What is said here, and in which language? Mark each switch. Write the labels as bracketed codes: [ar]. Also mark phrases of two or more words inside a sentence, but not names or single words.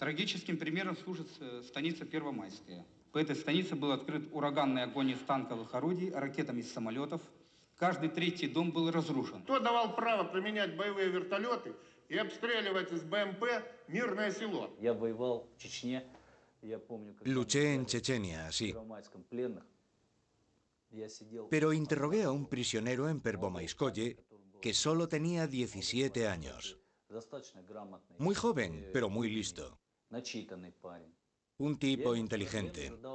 [ru] Трагическим примером служит станица Первомайская. По этой станице был открыт ураганный огонь из танковых орудий, ракетами из самолетов. Каждый третий дом был разрушен. Кто давал право применять боевые вертолеты и обстреливать из БМП мирное село? Я воевал в Чечне. Я помню, [es] Luché en Chechenia, sí. Pero interrogué a un prisionero en Pervomayskoye que solo tenía 17 años. Muy joven, pero muy listo. Un tipo inteligente.